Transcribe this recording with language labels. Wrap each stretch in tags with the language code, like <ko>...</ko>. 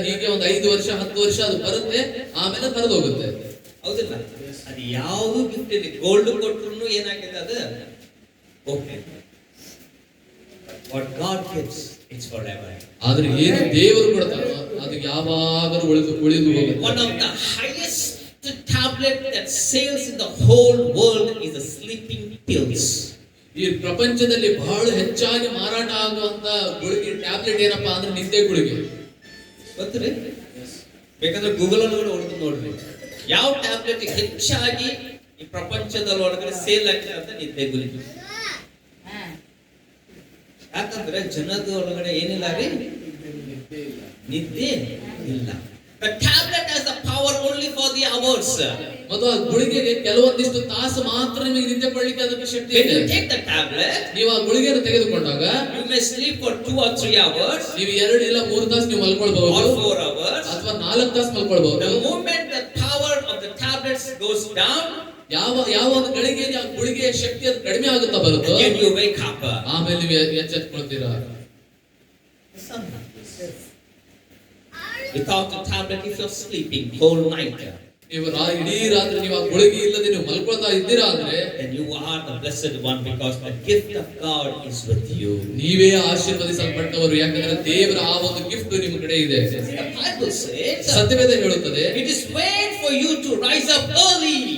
<kn>ಹೀಗೆ ಒಂದು 5 ವರ್ಷ 10 ವರ್ಷ ಅದು ಬರುತ್ತೆ, ಆಮೇಲೆ ಕರೆದು ಹೋಗುತ್ತೆ. ಹೌದಿಲ್ಲ? ಅದು ಯಾವುದು ಗಿಫ್ಟ್ ಇದೆ, ಗೋಲ್ಡ್ ಕೊಟ್ರು ಏನಾಗಿದೆ ಅದು okay.</kn> <en>What God gives, it's forever.</en> <kn>ಆದ್ರೆ ಏನು ದೇವರು ಕೊಡ್ತಾರೋ ಅದು ಯಾವಾಗಲೂ ಉಳಿದು ಹೋಗುತ್ತೆ.</kn> <en>One of the highest tablet that sells in the whole world is the sleeping pills.</en> <kn>ಈ ಪ್ರಪಂಚದಲ್ಲಿ ಬಹಳ ಹೆಚ್ಚಾಗಿ ಮಾರಾಟ ಆಗುವಂತ ಗುಳಿಗೆ ಟ್ಯಾಬ್ಲೆಟ್ ಏನಪ್ಪಾ ಅಂದ್ರೆ ನಿದ್ದೆ ಗುಳಿಗೆ. ಗೊತ್ತ್ರಿ? ಬೇಕಾದ್ರೆ ಗೂಗಲ್ ಅಲ್ಲಿ ಹೊಡೆದು ನೋಡ್ರಿ, ಯಾವ ಟ್ಯಾಬ್ಲೆಟ್ ಹೆಚ್ಚಾಗಿ ಈ ಪ್ರಪಂಚದೊಳಗಡೆ ಸೇಲ್ ಆಗ್ತದೆ ಅಂತ ನಿದ್ದೆ ಗುಳಿಗೆ. ಯಾಕಂದ್ರೆ ಜನದ ಒಳಗಡೆ ಏನಿಲ್ಲ ರೀ, ನಿದ್ದೆ ಇಲ್ಲ.</kn> <en>The tablet has the power only for the hours.</en> <kn>ಮತ್ತು ಆ ಗುಳಿಗೆಗೆ ಕೆಲವೊಂದಿಷ್ಟು ತಾಸು ಮಾತ್ರ ನಿಮಗೆ ನಿದ್ದೆ ಪಡಲಿಕ್ಕೆ ಅದಕ್ಕೆ ಶಕ್ತಿ</kn> <en>When</en> <kn>ಇದೆ.</kn> <en>you take the tablet,</en> <kn>ನೀವು ಆ ಗುಳಿಗೆಯನ್ನು ತೆಗೆದುಕೊಂಡಾಗ</kn> <en>you may sleep for 2 or 3 hours</en> <kn>ನೀವು 2 ಇಲ್ಲ 3 ತಾಸು ನೀವು ಮಲ್ಕೊಳ್ಬಹುದು</kn> <en>or 4 hours.</en> <kn>ಅಥವಾ 4 ತಾಸು ಮಲ್ಕೊಳ್ಬಹುದು.</kn> <en>The moment the power of the tablets goes down,</en> <kn>ಯಾವ ಒಂದು ಗಳಿಗೆ ಆ ಗುಳಿಗೆಯ ಶಕ್ತಿ ಅದು ಕಡಿಮೆ ಆಗುತ್ತಾ ಬರುತ್ತೋ</kn> <en>again you wake up.</en> <kn>ಆಮೇಲೆ ನೀವು ಎಚ್ಚೆತ್ತುಕೊಳ್ತೀರಾ.</kn> <en>Without the tablet, if you're sleeping whole night,</en> <kn>ನೀವು ಇಡೀ ರಾತ್ರಿ ನೀವು ಆ ಗುಳಿಗೆ ಇಲ್ಲದೆ ನೀವು ಮಲ್ಕೊಳ್ತಾ ಇದ್ದೀರಾ ಅಂದ್ರೆ</kn> <en>then you are the blessed one because the gift of God is with you.</en> <kn>ನೀವೇ ಆಶೀರ್ವದಿಸಲ್ಪಟ್ಟವರು, ಯಾಕಂದ್ರೆ ದೇವರ ಆ ಒಂದು ಗಿಫ್ಟ್ ನಿಮ್ಮ ಕಡೆ ಇದೆ.</kn> <en>The Bible says</en> <kn>ಸತ್ಯವೇದ ಹೇಳುತ್ತದೆ,</kn> <en>it is wait for you to rise up early.</en>